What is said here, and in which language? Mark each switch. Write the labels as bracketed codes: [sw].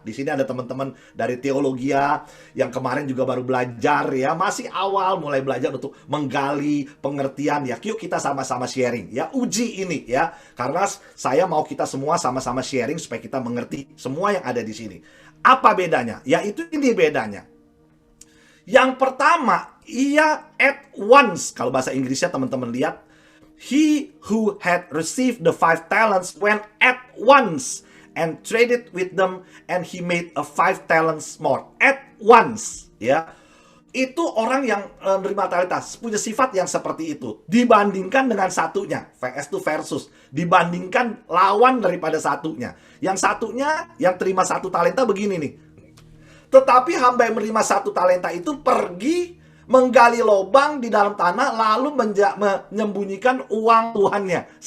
[id] Di sini ada teman-teman dari teologi yang kemarin juga baru belajar, ya, masih awal mulai belajar untuk menggali pengertian, ya. Yuk kita sama-sama sharing, ya, uji ini, ya. Karena saya mau kita semua sama-sama sharing supaya kita mengerti semua yang ada di sini. Apa bedanya? Yaitu ini bedanya. Yang pertama, ia [en] at once. [id] Kalau bahasa Inggrisnya teman-teman lihat, [en] he who had received the 5 talents went at once and traded with them, and he made a 5 talents more. At once, ya. [id] Itu orang yang menerima talenta punya sifat yang seperti itu dibandingkan dengan satunya. VS itu versus, dibandingkan lawan daripada satunya. Yang satunya yang terima 1 talenta begini nih. Tetapi hamba yang menerima 1 talenta itu pergi menggali lubang di dalam tanah lalu menyembunyikan uang tuannya.